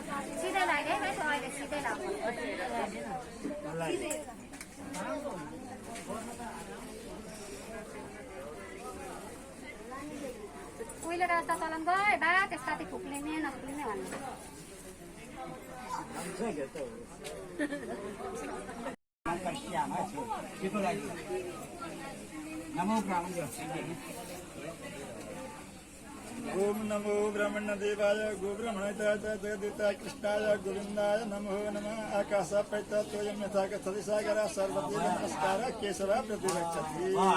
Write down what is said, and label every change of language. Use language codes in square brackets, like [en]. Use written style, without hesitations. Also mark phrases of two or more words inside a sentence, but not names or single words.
[ne] उहिले रास्ता चलन गए बा त्यसका फुक्लिने नफुक्लिने भन्ने [sa] ओम नमो ब्रह्मण देवाय गोब्रह्मणाय जगदेवताय कृष्णाय गोविन्दाय नमो नमः आकाश पैतत्वयं यथा कथति सागरः सर्वदेव नमस्कारः केशवः प्रतिरक्षति